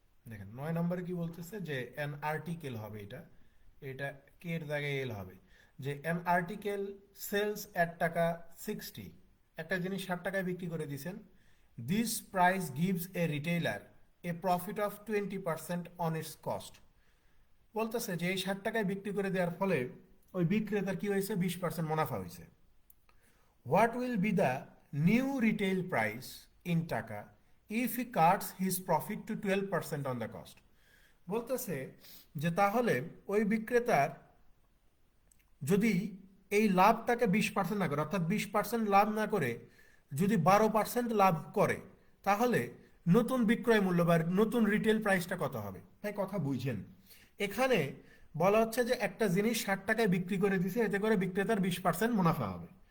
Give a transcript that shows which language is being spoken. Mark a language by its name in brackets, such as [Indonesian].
[Bangla] দেখেন 9 নম্বরে কি বলতেছে, যে অ্যান আর্টিকেল হবে, এটা এটা কে এর জায়গায় এল হবে, যে [English] an article sells at taka 60, [Bangla] একটা জিনিস 60 টাকায় বিক্রি করে দিয়েছেন। [English] This price gives a retailer a profit of 20% on its cost. [Bangla] বলতেছে যে এই 60 টাকায় বিক্রি করে দেওয়ার ফলে ওই বিক্রেতার কি হয়েছে, 20% মুনাফা হয়েছে। [English] What will be the new retail price in taka if he cuts his profit to 12% on the cost? [Bangla] বলতেছে যে তাহলে ওই বিক্রেতার যদি এই লাভটাকে 20% না করে, অর্থাৎ 20% লাভ না করে যদি 12% লাভ করে, তাহলে নতুন বিক্রয় মূল্য বা নতুন রিটেল প্রাইসটা কত হবে। তাই কথা বুঝছেন, এখানে বলা হচ্ছে যে একটা জিনিস 60 টাকায় বিক্রি করে দিছে, এতে করে বিক্রেতার 20% মুনাফা হবে।